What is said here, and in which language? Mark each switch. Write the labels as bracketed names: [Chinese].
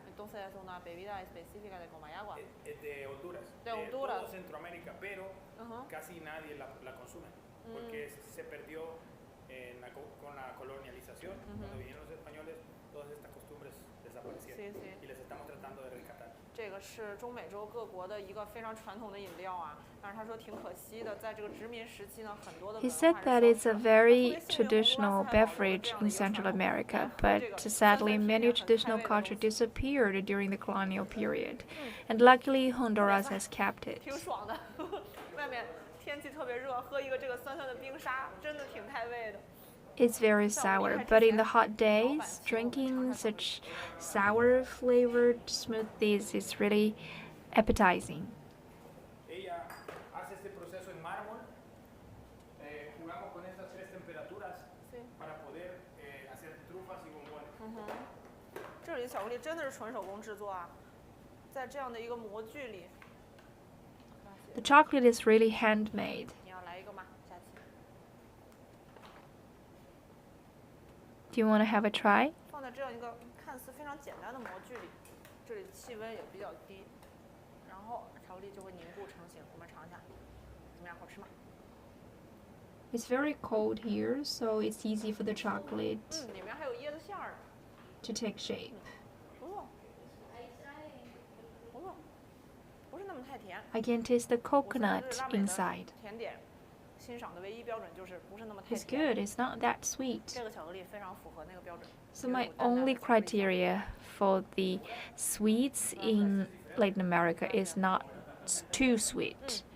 [Spanish] Entonces es una bebida específica de Comayagua. De Honduras. De Honduras. Todo Centroamérica, pero casi nadie la consume porque se perdió con la colonialización. Cuando vinieron los españoles, todas estas costumbres desaparecieron y les estamos tratando de rescatar. [Chinese] 这个是中美洲各国的一个非常传统的饮料啊，但是他说挺可惜的，在这个殖民时期呢，很多的。 [English] He said that it's a very traditional beverage in Central America, but sadly, many traditional culture disappeared during the colonial period, and luckily Honduras has kept it. [Chinese] 挺爽的，外面天气特别热，喝一个这个酸酸的冰沙，真的挺开胃的。 [English] It's very sour, but in the hot days, drinking such sour flavored smoothies is really appetizing. [Spanish] Ella hace este proceso en mármol. Jugamos con estas 3 temperaturas para poder hacer trufas y bombones. [Chinese] 这里的巧克力真的是纯手工制作啊，在这样的一个模具里。 [English] The chocolate is really handmade. [Chinese] 你要来一个吗？下期。 [English] Do you want to have a try? [Chinese] 放在这样一个看似非常简单的模具里，这里的气温也比较低，然后巧克力就会凝固成型。我们尝一下，怎么样？好吃吗？ [English] It's very cold here, so it's easy for the chocolate [Chinese] 里面还有椰子馅儿。 [English] to take shape. [Chinese] 不错，不是那么太甜。 [English] I can taste the coconut inside. [Chinese] 甜点欣赏的唯一标准就是不是那么太 [English] It's [Chinese] 甜。 [English] good, it's not that sweet. [Chinese] 这个巧克力非常符合那个标准。 [English] So my only criteria for the sweets in Latin America is not too sweet.